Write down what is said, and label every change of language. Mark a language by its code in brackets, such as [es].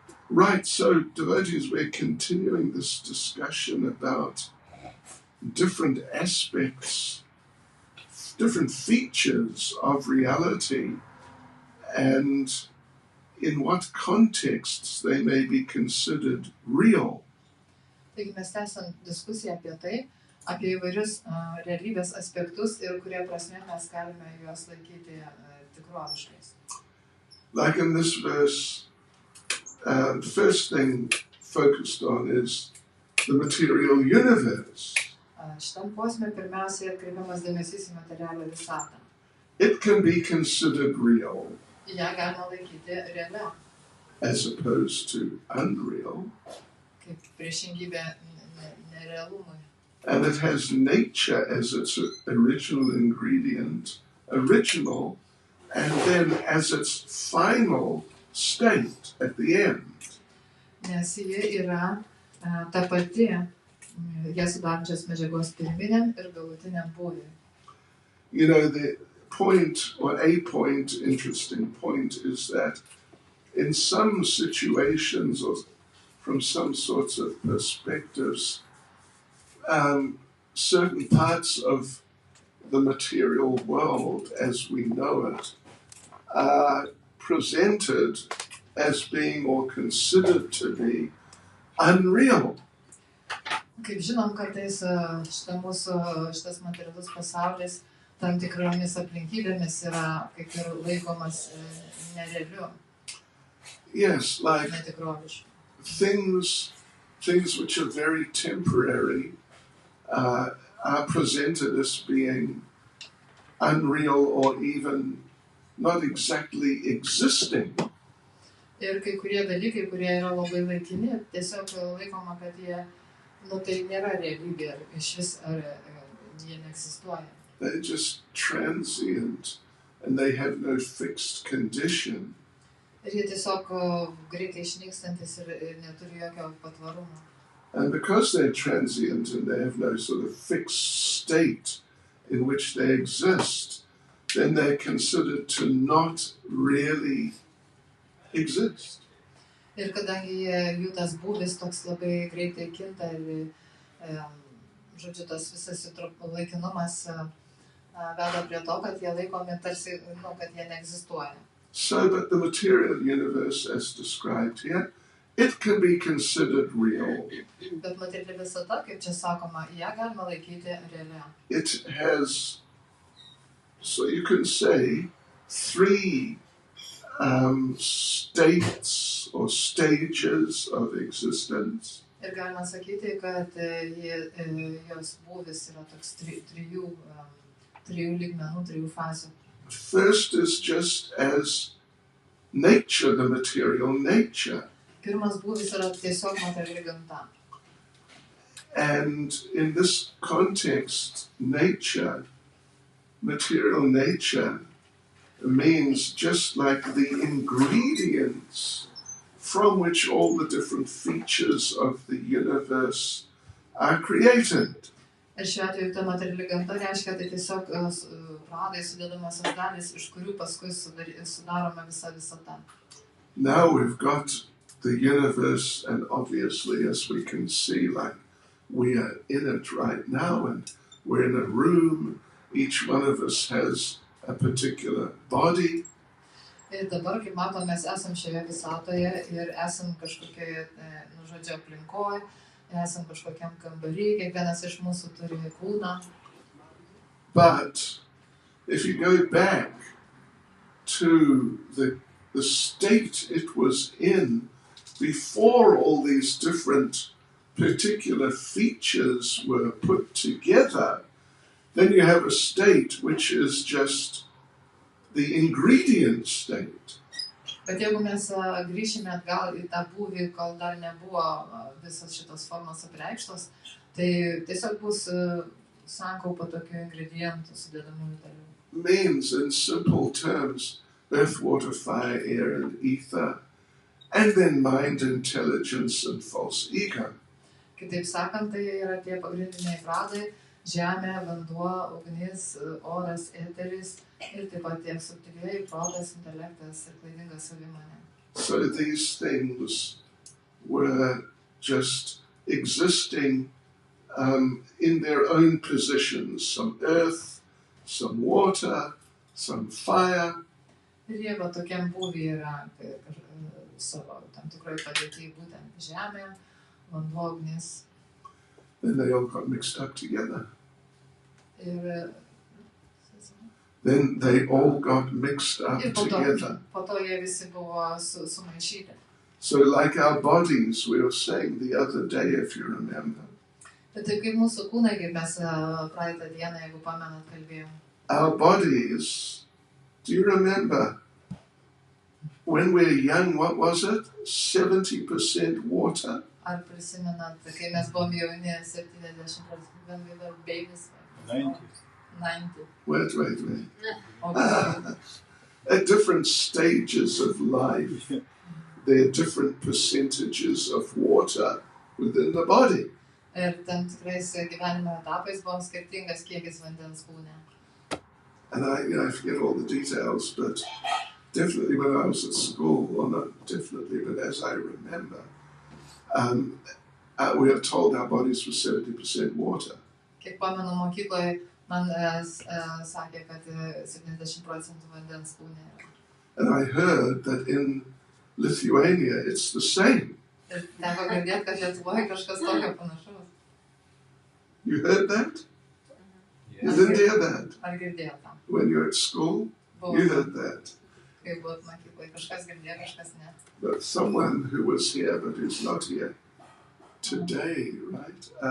[en] Right, so devotees, we're continuing this discussion about different aspects, different features of reality, and in what contexts they may be considered real. [lt] Taigi mes tęsiam diskusiją apie tai, apie įvairius realybės aspektus ir kurie prasme mes galime juos laikyti tikroviškais. [en] Like in this verse, the first thing focused on is the material universe. [lt] Šitam posme pirmiausiai atkreipiamas dėmesys į materialią visatą. [en] It can be considered real, [lt] Ją galima laikyti realia, [en] as opposed to unreal, [lt] kaip priešingybė nerealumui. [en] and it has nature as its original ingredient, original, and then as its final state at the end. [lt] Nes ji yra ta pati, ją sudarančios medžiagos pirminiam ir galutiniam būviui. [en] You know, the point, or a point, interesting point, is that in some situations or from some sorts of perspectives, certain parts of the material world as we know it are presented as being or considered to be unreal. [lt] Kaip žinom, kartais šitas materialus pasaulis tam tikromis aplinkybėmis yra kaip ir laikomas nerealiu. [en] Yes, like [lt] netikrovišku. [en] Things which are very temporary are presented as being unreal or even not exactly existing. [lt] Ir kai kurie dalykai, kurie yra labai laikini, tiesiog laikoma, kad jie, tai nėra realybė, ar išvis jie neegzistuoja. [en] They're just transient and they have no fixed condition. [lt] Ir jie tiesiog greitai išnykstantis ir neturi jokio patvarumo. [en] And because they're transient and they have no sort of fixed state in which they exist, then they're considered to not really exist. [lt] Ir kadangi jų tas būvis toks labai greitai kinta ir, žodžiu, tas visas laikinumas veda prie to, kad jie laikomi tarsi, kad jie neegzistuoja. [en] So, but the material universe, as described here, it can be considered real. [lt] Bet materiali visata, kaip čia sakoma, ją galima laikyti realia. [en] It has, so you can say, three states or stages of existence. [lt] Ir galima sakyti, kad jos būvis yra toks trijų lygmenų, trijų fazių. [en] First is just as nature, the material nature. [lt] Pirmas būvis yra tiesiog materiali gamta. [en] And in this context, nature, material nature, means just like the ingredients from which all the different features of the universe are created. [lt] Ir šiuo atveju ta materiali gamta reiškia, tai tiesiog pradai sudedamosios dalys, iš kurių paskui sudaroma visa visata. [en] Now we've got the universe, and obviously, as we can see, like we are in it right now, and we're in a room. Each one of us has a particular body. [lt] Ir dabar, kaip matom, mes esam šioje visatoje ir esam kažkokioje, žodžiu, aplinkoje, esam kažkokiam kambarį, kiekvienas iš mūsų turi kūną. [en] But if you go back to the state it was in before all these different particular features were put together, then you have a state which is just the ingredient state. [lt] Bet jeigu mes grįšime atgal į tą būvį, kol dar nebuvo visos šitos formos apreikštos, tai tiesiog bus sankaupa tokių ingredientų sudedamųjų dalių. [en] Means in simple terms, earth, water, fire, air, and ether, and then mind, intelligence, and false ego. [lt] Kitaip sakant, tai yra tie pagrindiniai pradai: žemė, vanduo, ugnis, oras, eteris ir taip pat tiek subtilieji protas, intelektas ir klaidinga savimonė. [en] So these things were just existing in their own positions, some earth, some water, some fire. [lt] Ir jie va tokiam būvį yra savo tam tikroje padėtyje, būtent žemė, vanduo, ugnis. [en] Then they all got mixed up together. [lt] Ir [en] Then they all got mixed up together. [lt] Po to jie visi buvo sumaišyti. [en] So like our bodies, we were saying the other day, if you remember. [lt] Bet taip kaip mūsų kūnai, kaip mes praeitą dieną, jeigu pamenat, kalbėjom. [en] Our bodies, do you remember? When we were young, what was it? 70% water? [lt] Ar prisimenat, kai mes buvom jauni, 70%, [en] when we were babies? 90. Wait. Okay. At different stages of life, there are different percentages of water within the body. [lt] Ir tam tikrais gyvenimo etapais buvo skirtingas kiekis vandens kūne. [en] And I forget all the details, but definitely when I was at school, well, not definitely, but as I remember, we are told our bodies were 70% water. [lt] Kiek pamenu mokykloje, man sakė, kad 70% vandens kūne yra. [en] And I heard that in Lithuania it's the same. [lt] Ir teko girdėti, kad Lietuvoje kažkas tokio panašaus. [en] You heard that? You Yes. didn't hear that? [lt] Ar girdėjo tą? [en] When you're at school, you heard that. [lt] Kai buvot mokykloje, kažkas girdėjo, kažkas ne. [en] But someone who was here but who's not here today, right?